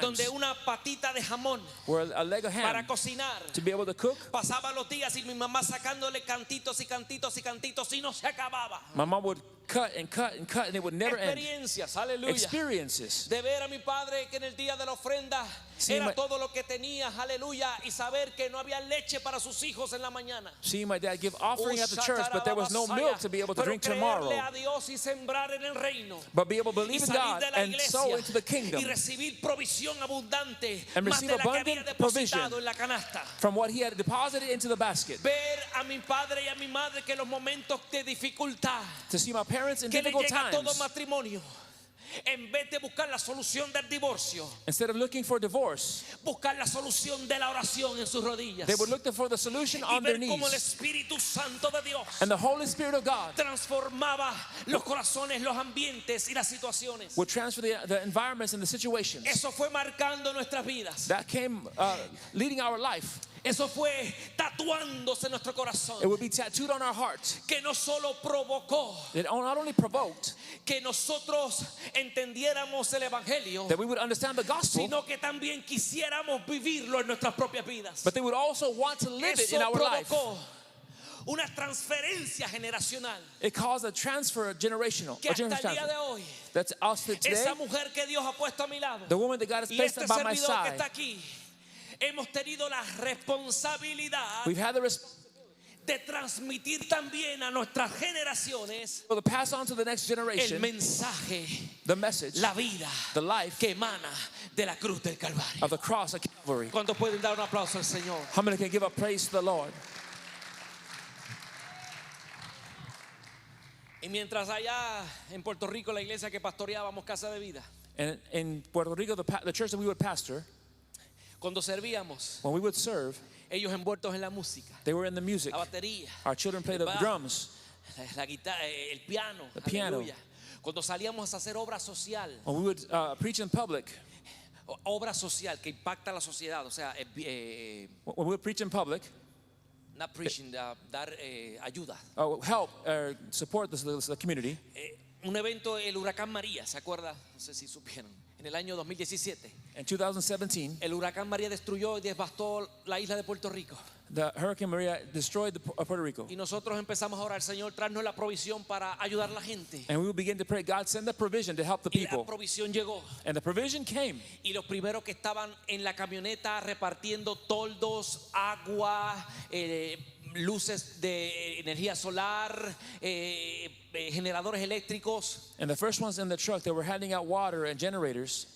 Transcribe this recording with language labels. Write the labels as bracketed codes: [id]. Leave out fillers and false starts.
[es] donde una patita de jamón [en] where a leg of [es] para [en] ham [es] cocinar. [en] to be able to cook. [es] Pasaban los días y mi mamá sacándole cantitos y cantitos y cantitos y no se acababa. [en] My mom would cut and cut and cut and it would never end. [es] Experiencias, aleluya. [en] Experiences. [es] De ver a mi padre que en el día de la ofrenda Sí, era ma- todo lo que tenía, aleluya, y saber que no había leche para sus hijos en la mañana. [en] Seeing my dad give offering at the church, but there was no milk to be able to [es] Pero [en] drink [es] creerle [en] tomorrow. [es] a Dios y sembrar en el reino. [en] But be able to [es] Y [en] believe in [es] salir [en] God [es] de la [en] and sow [es] iglesia [en] into the kingdom [es] y recibir provisión abundante [en] And [es] más [en] receive [es] de la que había [en] abundant [es] depositado [en] provision. [es] en la canasta. [en] from what he had deposited into the basket. [es] Ver a mi padre y a mi madre que en los momentos de dificultad [en] To see my parents in [es] que le [en] difficult [es] llega todo [en] times, [es] matrimonio, en vez de buscar la solución del divorcio, [en] instead of looking for divorce, [es] buscar la solución de la oración en sus rodillas [en] they would look for the solution [es] y [en] on their [es] ver cómo el [en] knees. [es] Espíritu Santo de Dios [en] And the Holy Spirit of God [es] transformaba los corazones, los ambientes y las situaciones. [en] would transfer the environments and the situations. [es] Eso fue marcando nuestras vidas. [en] That came leading our life. [es] Eso fue tatuándose en nuestro [en] It [es] corazón. [en] would be tattooed on our heart. [es] Que no solo provocó [en] It not only provoked [es] que nosotros entendiéramos el Evangelio, [en] that we would understand the gospel, [es] sino que también quisiéramos vivirlo en nuestras propias vidas. [en] but they would also want to live it [es] Eso [en] in our life. [es] provocó una transferencia generacional [en] It caused a transfer generational. [es] que [en] A [es] hasta el [en] generational [es] día [en] transfer. [es] de hoy, [en] That's us today. [es] esa mujer que Dios ha puesto a mi lado [en] The woman that God has [es] y [en] placed [es] este [en] by my [es] servidor que [en] side. [es] está aquí, hemos tenido la responsabilidad [en] We've had the responsibility [es] de transmitir también a nuestras generaciones [en] to pass on to the next [es] el [en] generation [es] mensaje, [en] the message, [es] la vida [en] the life [es] que emana de la cruz del Calvario. [en] of the cross of Calvary. [es] ¿Cuántos pueden dar un aplauso al Señor? [en] How many can give up praise to the Lord? [es] Y mientras allá en Puerto Rico la iglesia que pastoreábamos Casa de Vida, [en] And in Puerto Rico, the church that we would pastor, [es] cuando servíamos, [en] when we would serve, [es] ellos envueltos en la música, [en] they were in the music. [es] la batería, [en] Our children played the [es] bajo, [en] drums. [es] la guitarra, el piano, [en] The piano. [es] aleluya. Cuando salíamos a hacer obra social, [en] When we would preach in public, [es] obra social que impacta a la sociedad, o sea, [en] when we would preach in public, not preaching, [es] dar ayuda. [en] help support the community. [es] Un evento, el huracán María, ¿se acuerda? No sé si supieron. en el año 2017, [en] In 2017, [es] el huracán María destruyó y devastó la isla de Puerto Rico. [en] the Hurricane Maria destroyed Puerto Rico. [es] Y nosotros empezamos a orar, Señor, tráenos la provisión para ayudar a la gente. [en] And we will begin to pray, God, send the provision to help the [es] Y la [en] people. [es] provisión llegó. [en] And the provision came. [es] Y los primeros que estaban en la camioneta repartiendo toldos, agua, luces de energía solar, generadores eléctricos, [en] And the first ones in the truck that were handing out water and generators,